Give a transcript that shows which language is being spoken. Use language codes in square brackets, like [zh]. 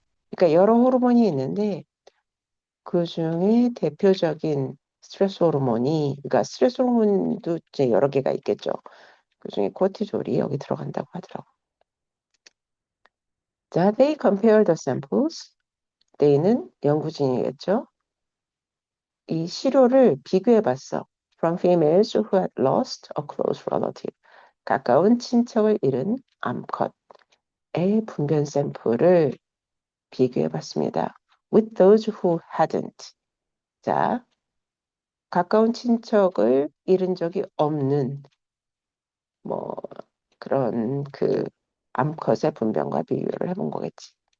[ko] 그러니까 여러 호르몬이 있는데 그 중에 대표적인 스트레스 호르몬이 그러니까 스트레스 호르몬도 이제 여러 개가 있겠죠. 그 중에 코티졸이 여기 들어간다고 하더라고. [en] 자, they compare the samples. [ko] they는 연구진이겠죠. 이 시료를 비교해 봤어. [en] From females who had lost a close relative. [ko] 가까운 친척을 잃은 암컷의 분변 샘플을 비교해 봤습니다. [en] With those who hadn't. [ko] 자, 가까운 친척을 잃은 적이 없는 뭐 그런 그 암컷의 분변과 비교를 해본 거겠지.